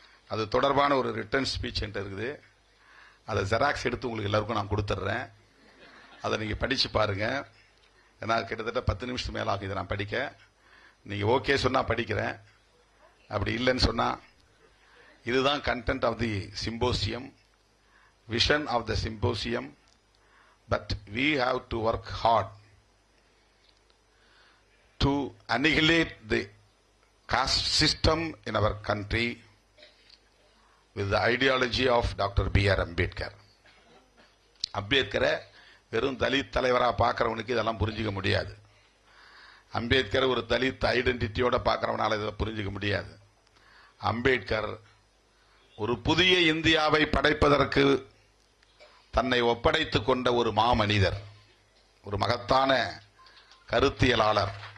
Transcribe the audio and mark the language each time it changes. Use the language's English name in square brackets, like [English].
[Tamil] அது தொடர்பான ஒரு ரிட்டன் ஸ்பீச் இருக்குது. அதை ஜெராக்ஸ் எடுத்து உங்களுக்கு எல்லாருக்கும் நான் கொடுத்துட்றேன். அதை நீங்க படிச்சு பாருங்க. ஏன்னா கிட்டத்தட்ட 10 நிமிஷத்துக்கு மேல ஆகும் இதை நான் படிக்க. நீங்க ஓகே சொன்னா படிக்கிறேன், அப்படி இல்லைன்னு சொன்னா இதுதான் [English] Content of the symposium, vision of the symposium. [Tamil] But [English] we have to work hard to annihilate the caste system in our country with the ideology of Dr. B.R. Ambedkar. [Tamil] அம்பேத்கரை வெறும் தலித் தலைவரா பார்க்கிறவனுக்கு இதெல்லாம் புரிஞ்சுக்க முடியாது. அம்பேத்கர் ஒரு தலித் ஐடென்டிட்டியோட பார்க்கிறவனால இதை புரிஞ்சுக்க முடியாது. அம்பேத்கர் ஒரு புதிய இந்தியாவை படைப்பதற்கு தன்னை ஒப்படைத்துக் கொண்ட ஒரு மாமனிதர், ஒரு மகத்தான கருத்தியலாளர்.